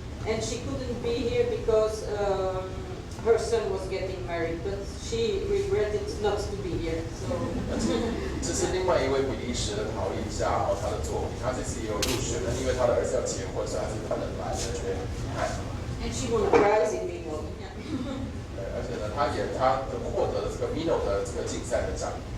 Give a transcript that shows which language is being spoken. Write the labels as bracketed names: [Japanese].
[English] And she couldn't be here because her son was getting married, but she regretted not to be here. So. [Chinese] 这是另外一位比利时的陶艺家他的作品，他这次也有入选的，因为他的儿子要结婚，所以他是不能来的，觉得很遗憾。 [English] And she won a prize in Reno. [Chinese] 对，而且呢，他获得了这个 Mino 的这个竞赛的奖。